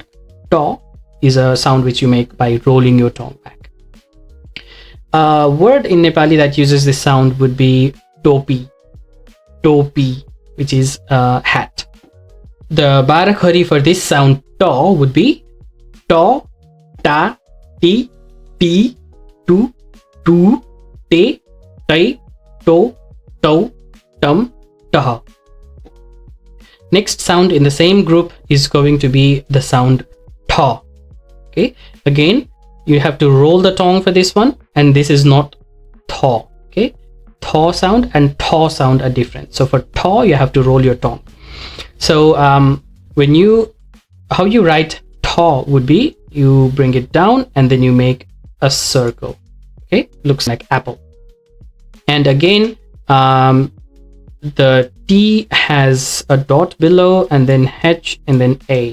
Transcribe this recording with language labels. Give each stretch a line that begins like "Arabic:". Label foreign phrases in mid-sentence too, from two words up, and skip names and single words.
English: To is a sound which you make by rolling your tongue back. A word in Nepali that uses this sound would be topi. Topi, which is a hat. The Barakhari for this sound to would be to,
Nepali: टा, टि, टी, टु, टू, टे, टै, टो, टौ, टं, टः.
English: Next sound in the same group is going to be the sound tha. Okay, again you have to roll the tongue for this one, and this is not tha. Okay, tha sound and tha sound are different. So for tha you have to roll your tongue. So when you, how you write tha would be, you bring it down and then you make a circle. Okay, looks like apple. And again the T has a dot below, and then H, and then A.